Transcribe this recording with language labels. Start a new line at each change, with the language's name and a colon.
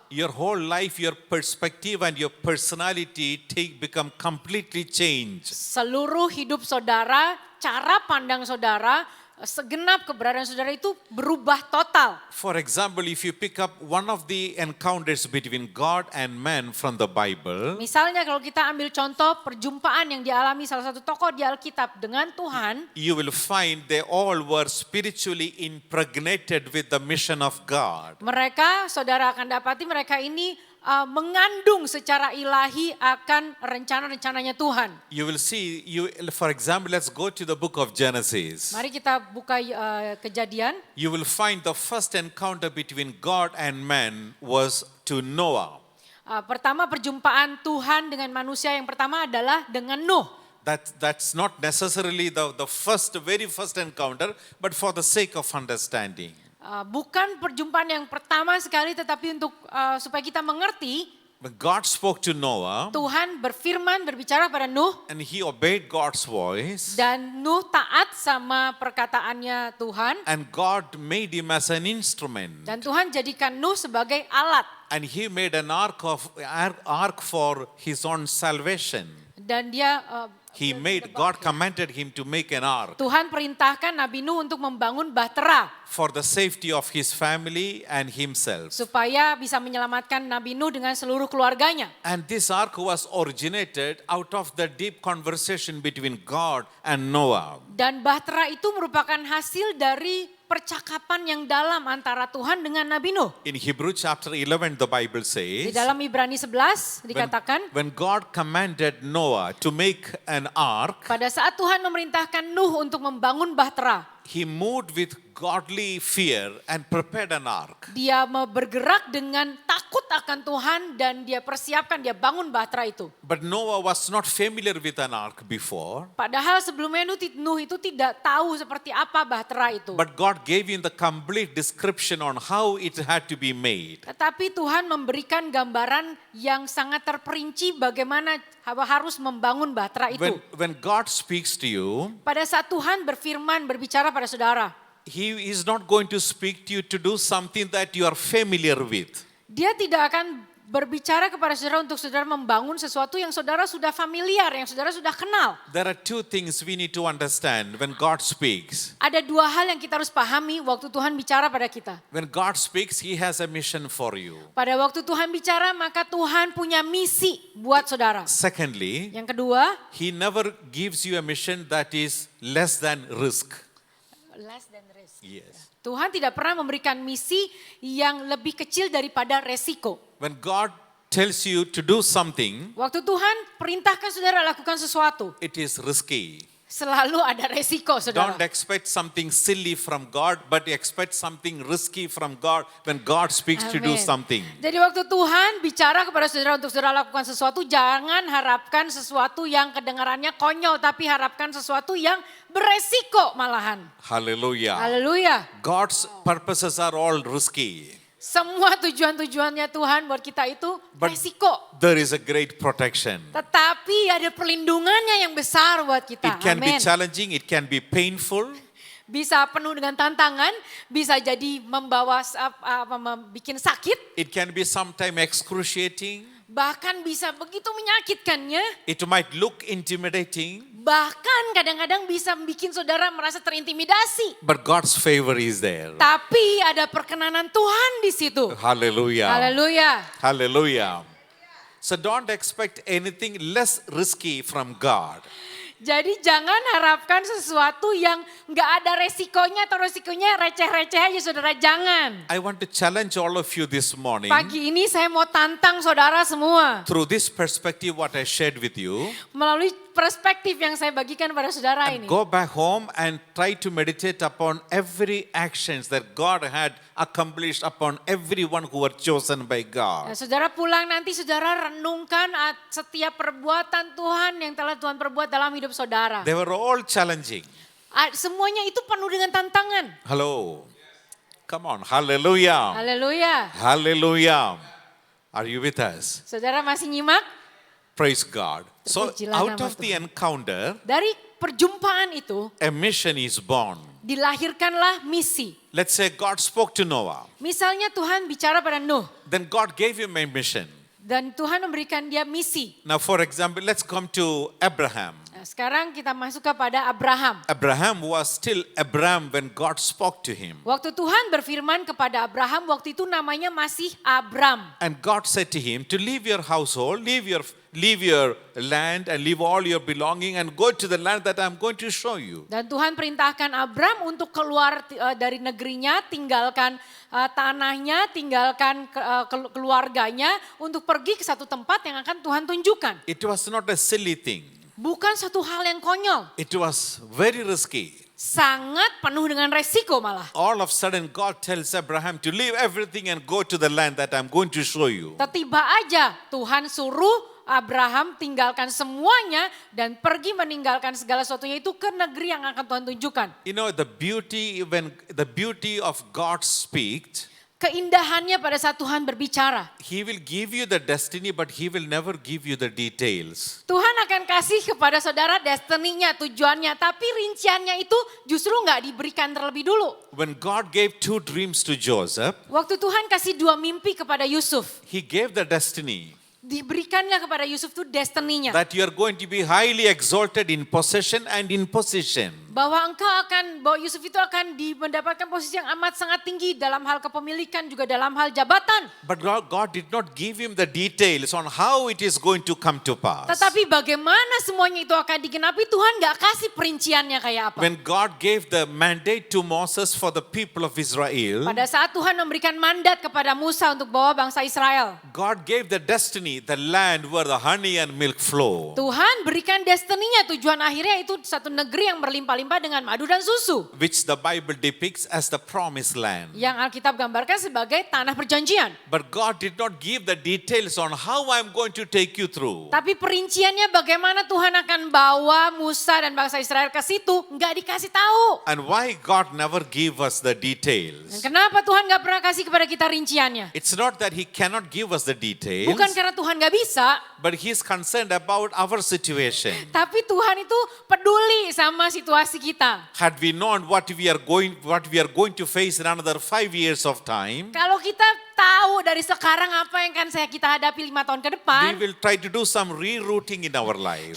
English: Your whole life, your perspective and your personality become completely changed.
Indonesian: Seluruh hidup saudara, cara pandang saudara, segenap keberadaan saudara itu berubah total.
English: For example, if you pick up one of the encounters between God and man from the Bible,
Indonesian: Misalnya kalau kita ambil contoh perjumpaan yang dialami salah satu tokoh di Alkitab dengan Tuhan,
English: you will find they all were spiritually impregnated with the mission of God.
Indonesian: mereka, saudara akan dapati mereka ini mengandung secara ilahi akan rencana-rencananya Tuhan.
English: You will see, for example, let's go to the book of Genesis.
Indonesian: Mari kita buka Kejadian.
English: You will find the first encounter between God and man was to Noah.
Indonesian: Pertama perjumpaan Tuhan dengan manusia yang pertama adalah dengan Nuh.
English: That's not necessarily the very first encounter, but for the sake of understanding.
Indonesian: Bukan perjumpaan yang pertama sekali, tetapi untuk supaya kita mengerti,
English: When God spoke to Noah,
Indonesian: Tuhan berfirman, berbicara pada Nuh,
English: and he obeyed God's voice,
Indonesian: dan Nuh taat sama perkataannya Tuhan,
English: and God made him as an instrument.
Indonesian: dan Tuhan jadikan Nuh sebagai alat.
English: And he made an ark for his own salvation.
Indonesian: Dan dia
English: God commanded him to make an ark
Indonesian: Tuhan perintahkan Nabi Nuh untuk membangun bahtera
English: for the safety of his family and himself.
Indonesian: supaya bisa menyelamatkan Nabi Nuh dengan seluruh keluarganya.
English: And this ark was originated out of the deep conversation between God and Noah.
Indonesian: Dan bahtera itu merupakan hasil dari percakapan yang dalam antara Tuhan dengan Nabi Nuh.
English: In Hebrew chapter 11 the Bible
Indonesian: Di
English: says,
Indonesian: dalam Ibrani 11 dikatakan,
English: when God commanded Noah to make an ark,
Indonesian: pada saat Tuhan memerintahkan Nuh untuk membangun bahtera,
English: he moved with godly fear and prepared an ark.
Indonesian: dia mau bergerak dengan takut akan Tuhan dan dia persiapkan, dia bangun bahtera itu.
English: But Noah was not familiar with an ark before.
Indonesian: Padahal sebelumnya Nuh itu tidak tahu seperti apa bahtera itu.
English: But God gave him the complete description on how it had to be made.
Indonesian: Tetapi Tuhan memberikan gambaran yang sangat terperinci bagaimana harus membangun bahtera itu.
English: When God speaks to you,
Indonesian: Pada saat Tuhan berfirman, berbicara pada saudara,
English: He is not going to speak to you to do something that you are familiar with.
Indonesian: Dia tidak akan berbicara kepada saudara untuk saudara membangun sesuatu yang saudara sudah familiar, yang saudara sudah kenal.
English: There are two things we need to understand when God speaks.
Indonesian: Ada dua hal yang kita harus pahami waktu Tuhan bicara pada kita.
English: When God speaks, He has a mission for you.
Indonesian: Pada waktu Tuhan bicara, maka Tuhan punya misi buat saudara.
English: Secondly,
Indonesian: Yang kedua,
English: He never gives you a mission that is less than risk. less than risk. Yes.
Indonesian: Tuhan tidak pernah memberikan misi yang lebih kecil daripada resiko.
English: When God tells you to do something,
Indonesian: Waktu Tuhan perintahkan saudara lakukan sesuatu,
English: it is risky.
Indonesian: selalu ada resiko saudara.
English: Don't expect something silly from God, but expect something risky from God when God speaks to do
Indonesian: Amin.
English: something.
Indonesian: Jadi waktu Tuhan bicara kepada saudara untuk saudara lakukan sesuatu, jangan harapkan sesuatu yang kedengarannya konyol, tapi harapkan sesuatu yang beresiko malahan.
English: Hallelujah.
Indonesian: Haleluya.
English: God's purposes are all risky.
Indonesian: Semua tujuan-tujuannya Tuhan buat kita itu
English: But-
Indonesian: resiko.
English: There is a great protection.
Indonesian: Tetapi ada perlindungannya yang besar buat kita.
English: It can be
Indonesian: Amin.
English: challenging, it can be painful,
Indonesian: Bisa penuh dengan tantangan, bisa jadi membawa bikin sakit,
English: it can be sometimes excruciating,
Indonesian: bahkan bisa begitu menyakitkannya,
English: it might look intimidating,
Indonesian: bahkan kadang-kadang bisa bikin saudara merasa terintimidasi.
English: but God's favor is there.
Indonesian: Tapi ada perkenanan Tuhan di situ.
English: Hallelujah.
Indonesian: Haleluya.
English: Hallelujah. So don't expect anything less risky from God.
Indonesian: Jadi jangan harapkan sesuatu yang nggak ada resikonya atau resikonya receh-receh aja saudara, jangan.
English: I want to challenge all of you this morning
Indonesian: Pagi ini saya mau tantang saudara semua.
English: through this perspective what I shared with you.
Indonesian: Melalui perspektif yang saya bagikan pada saudara
English: And
Indonesian: ini.
English: go back home and try to meditate upon every actions that God had accomplished upon everyone who were chosen by
Indonesian: Nah,
English: God.
Indonesian: saudara pulang nanti saudara renungkan setiap perbuatan Tuhan yang telah Tuhan perbuat dalam hidup saudara.
English: They were all challenging.
Indonesian: Semuanya itu penuh dengan tantangan.
English: Hello. Come on. Hallelujah.
Indonesian: Haleluya.
English: Hallelujah. Are you with us?
Indonesian: Saudara masih nyimak?
English: Praise God. So
Indonesian: Terpujilah
English: out
Indonesian: nama
English: of the encounter,
Indonesian: Dari perjumpaan itu
English: a mission is born.
Indonesian: dilahirkanlah misi.
English: Let's say God spoke to Noah.
Indonesian: Misalnya Tuhan bicara pada Nuh
English: Then God gave him a mission.
Indonesian: dan Tuhan memberikan dia misi.
English: Now for example, let's come to Abraham.
Indonesian: Nah, sekarang kita masuk kepada Abraham.
English: Abraham was still Abram when God spoke to him.
Indonesian: Waktu Tuhan berfirman kepada Abraham, waktu itu namanya masih Abram.
English: And God said to him to leave your household, leave your land and leave all your belonging and go to the land that I'm going to show you.
Indonesian: Dan Tuhan perintahkan Abram untuk keluar dari negerinya, tinggalkan tanahnya, tinggalkan keluarganya untuk pergi ke satu tempat yang akan Tuhan tunjukkan.
English: It was not a silly thing.
Indonesian: Bukan satu hal yang konyol,
English: It was very risky.
Indonesian: sangat penuh dengan resiko malah.
English: All of a sudden God tells Abraham to leave everything and go to the land that I'm going to show you.
Indonesian: Tiba aja Tuhan suruh Abraham tinggalkan semuanya dan pergi meninggalkan segala sesuatunya itu ke negeri yang akan Tuhan tunjukkan.
English: You know the beauty of God speaks,
Indonesian: Keindahannya pada saat Tuhan berbicara.
English: He will give you the destiny but He will never give you the details.
Indonesian: Tuhan akan kasih kepada saudara destininya, tujuannya. Tapi rinciannya itu justru nggak diberikan terlebih dulu.
English: When God gave 2 dreams to Joseph,
Indonesian: Waktu Tuhan kasih 2 mimpi kepada Yusuf.
English: He gave the destiny
Indonesian: Diberikanlah kepada Yusuf itu destininya.
English: that you are going to be highly exalted in possession and in position.
Indonesian: Bahwa Yusuf itu akan mendapatkan posisi yang amat sangat tinggi dalam hal kepemilikan juga dalam hal jabatan.
English: But God did not give him the details on how it is going to come to pass.
Indonesian: Tetapi bagaimana semuanya itu akan digenapi, Tuhan gak kasih perinciannya kayak apa.
English: When God gave the mandate to Moses for the people of Israel,
Indonesian: Pada saat Tuhan memberikan mandat kepada Musa untuk bawa bangsa Israel,
English: God gave the destiny, the land where the honey and milk flow.
Indonesian: Tuhan berikan destininya, tujuan akhirnya itu satu negeri yang berlimpah-limpah berlimpah dengan madu dan susu.
English: which the Bible depicts as the promised land.
Indonesian: Yang Alkitab gambarkan sebagai tanah perjanjian.
English: But God did not give the details on how I'm going to take you through.
Indonesian: Tapi perinciannya bagaimana Tuhan akan bawa Musa dan bangsa Israel ke situ, nggak dikasih tahu.
English: And why God never give us the
Indonesian: Dan
English: details?
Indonesian: kenapa Tuhan nggak pernah kasih kepada kita rinciannya?
English: It's not that He cannot give us the details,
Indonesian: Bukan karena Tuhan nggak bisa,
English: but He's concerned about our situation.
Indonesian: tapi Tuhan itu peduli sama situasi kita.
English: Had we known what we are going to face in another 5 years of time,
Indonesian: Kalau kita tahu dari sekarang apa yang kan kita hadapi 5 tahun ke
English: we
Indonesian: depan,
English: will try to do some rerouting in our life.